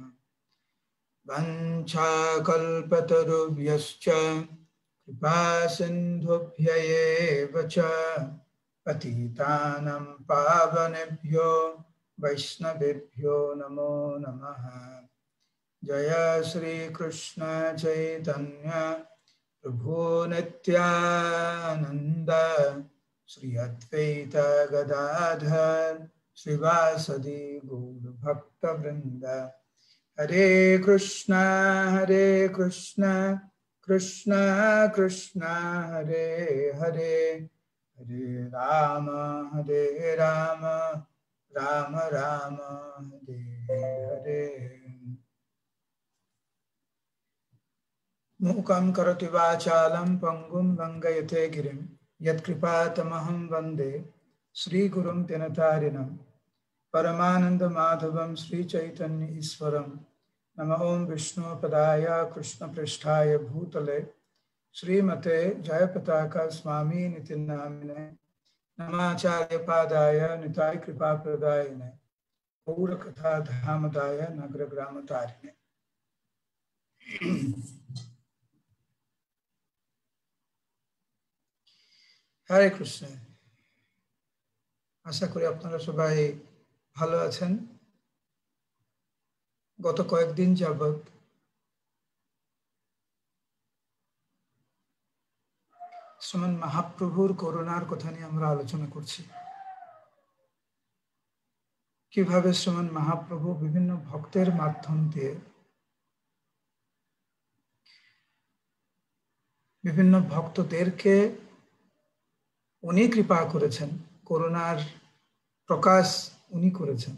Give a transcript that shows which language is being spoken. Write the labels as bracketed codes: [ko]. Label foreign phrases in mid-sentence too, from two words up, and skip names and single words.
[sa] वंशाकल्पतरुभ्यश्च कृपा सिन्धुभ्य एव च पतितानं पावनेभ्यो वैष्णवेभ्यो नमो नमः। जय श्री कृष्ण चैतन्य प्रभु नित्यानंद श्री अद्वैत गदाधर श्रीवासदि गौर भक्त वृंद। हरे कृष्ण कृष्ण कृष्ण हरे हरे हरे राम राम राम हरे हरे। मूकं करोति वाचालं पंगुं लंघयते गिरिं यत्कृपातमहं वन्दे श्रीगुरुं दिनतारिणं। परमानंद माधवं श्रीचैतन्य ईश्वरं। नमः ओं विष्णुपदाय कृष्णपृष्ठाय भूतले श्रीमते जयपताका स्वामिनिति नामिने। नमाचार्यपादाय निताय कृपाप्रदायिने गौरकथा धामदाय नगरग्रामतारिणे। हरे कृष्ण। [bn] আশা করি আপনারা সবাই ভালো আছেন। गत कয়েকদিন যাবত শ্রীমন মহাপ্রভুর করুণার কথা নিয়ে আমরা আলোচনা করছি। কিভাবে শ্রীমন মহাপ্রভু বিভিন্ন ভক্তের মাধ্যম দিয়ে বিভিন্ন ভক্তদেরকে উনি কৃপা করেছেন, করুণার প্রকাশ উনি করেছেন।